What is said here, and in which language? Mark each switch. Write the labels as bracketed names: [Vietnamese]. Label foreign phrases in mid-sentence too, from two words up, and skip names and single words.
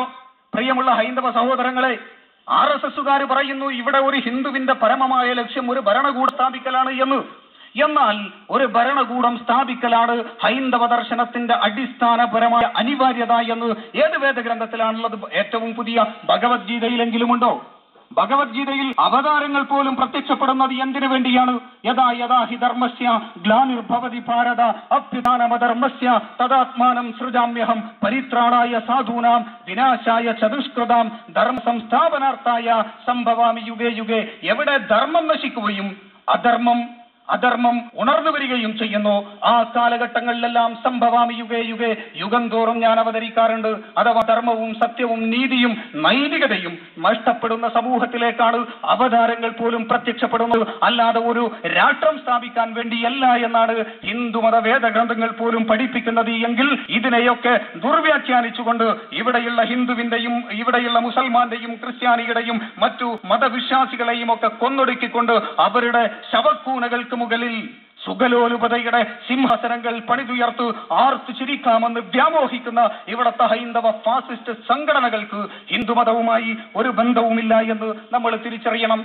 [Malayalam] പ്രിയമുള്ള ഹൈന്ദവ സഹോദരങ്ങളെ, RSSകാർ പറയുന്നു ഇവിടെ ഒരു ഹിന്ദുവിന്റെ പരമമായ ലക്ഷ്യം ഒരു ഭരണകൂടം സ്ഥാപിക്കലാണ് എന്ന്. എന്നാൽ ഒരു ഭരണകൂടം സ്ഥാപിക്കലാണ് ഹൈന്ദവ ദർശനത്തിന്റെ അടിസ്ഥാനപരമായ അനിവാര്യത എന്ന് ഏത് വേദഗ്രന്ഥത്തിലാണുള്ളത്? ഏറ്റവും പുതിയ ഭഗവത്ഗീതയിലെങ്കിലും ഉണ്ടോ? ഭഗവത്ഗീതയിൽ അവതാരങ്ങൾ പോലും പ്രത്യക്ഷപ്പെടുന്നത് എന്തിനു വേണ്ടിയാണ്? [Sanskrit] യഥാ യഥാ ഹി ധർമ്മസ്യ ഗ്ലാനിർഭവതി ഭാരത അഭ്യുത്ഥാനമധർമ്മസ്യ തദാത്മാനം സൃജാമ്യഹം പരിത്രാണായ സാധൂനാം വിനാശായ ചതുഷ്കൃതാം ധർമ്മ സംസ്ഥാപനാർത്ഥായ സംഭവാമി യുഗേ യുഗേ. [Malayalam] എവിടെ ധർമ്മം നശിക്കുകയും അധർമ്മം ഉണർന്നു വരികയും ചെയ്യുന്നു, ആ കാലഘട്ടങ്ങളിലെല്ലാം [Sanskrit] സംഭവാമി യുഗേ യുഗേ, [Malayalam] യുഗം തോറും ഞാൻ അവതരിക്കാറുണ്ട്. അഥവാ ധർമ്മവും സത്യവും നീതിയും നൈതികതയും നഷ്ടപ്പെടുന്ന സമൂഹത്തിലേക്കാണ് അവതാരങ്ങൾ പോലും പ്രത്യക്ഷപ്പെടുന്നത്, അല്ലാതെ ഒരു രാഷ്ട്രം സ്ഥാപിക്കാൻ വേണ്ടിയല്ല എന്നാണ് ഹിന്ദുമത വേദഗ്രന്ഥങ്ങൾ പോലും പഠിപ്പിക്കുന്നത്. എങ്കിൽ ഇതിനെയൊക്കെ ദുർവ്യാഖ്യാനിച്ചുകൊണ്ട് ഇവിടെയുള്ള ഹിന്ദുവിന്റെയും ഇവിടെയുള്ള മുസൽമാന്റെയും ക്രിസ്ത്യാനിയുടെയും മറ്റു മതവിശ്വാസികളെയും ഒക്കെ കൊന്നൊടുക്കിക്കൊണ്ട് അവരുടെ ശവക്കൂനകൾക്ക് മുകളിൽ സുഖലോലുപതയുടെ സിംഹാസനങ്ങൾ പണിതുയർത്ത് ആർത്തു ചിരിക്കാമെന്ന് വ്യാമോഹിക്കുന്ന ഇവിടത്തെ ഹൈന്ദവ ഫാസിസ്റ്റ് സംഘടനകൾക്ക് ഹിന്ദുമതവുമായി ഒരു ബന്ധവുമില്ല എന്ന് നമ്മൾ തിരിച്ചറിയണം.